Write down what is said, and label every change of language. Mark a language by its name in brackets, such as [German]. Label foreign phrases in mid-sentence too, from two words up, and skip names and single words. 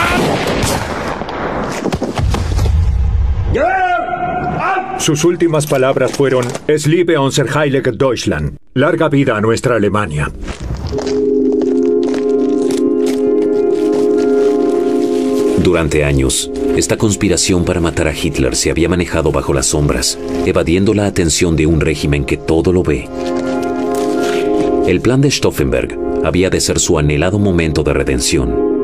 [Spanish] Sus últimas palabras fueron: [German] Es lebe unser heiliges Deutschland. [Spanish] Larga vida a nuestra Alemania. Durante años, esta conspiración para matar a Hitler se había manejado bajo las sombras, evadiendo la atención de un régimen que todo lo ve. El plan de Stauffenberg había de ser su anhelado momento de redención.